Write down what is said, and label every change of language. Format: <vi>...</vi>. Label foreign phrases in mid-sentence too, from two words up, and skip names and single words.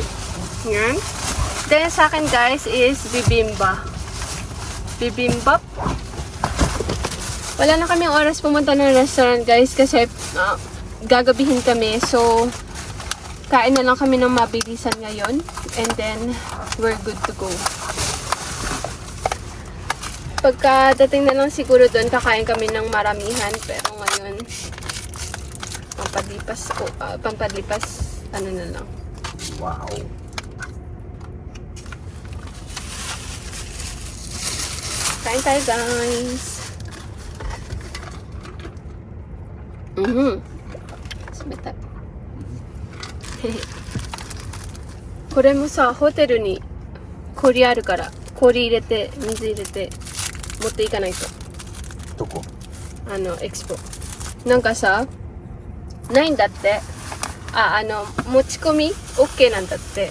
<tl>Yan. Then sa akin guys is bibimba. Bibimbap. Wala na kaming oras pumunta ng restaurant guys kasi gagabihin kami. So kain na lang kami ng mabilisan ngayon.</tl> <en>And then we're good to go.</en> <tl>Pagkadating na lang siguro doon, kakain kami ng maramihan. Pero ngayon, pampalipas, ano na lang. Wow. Kain tayo, guys. Sumita.</tl> <ja>これもさ、ホテルに氷あるから、氷入れて、水入れて、持っていかないと。どこ？エクスポ。なんかさ、ないんだって。持ち込み OK なんだって。</ja>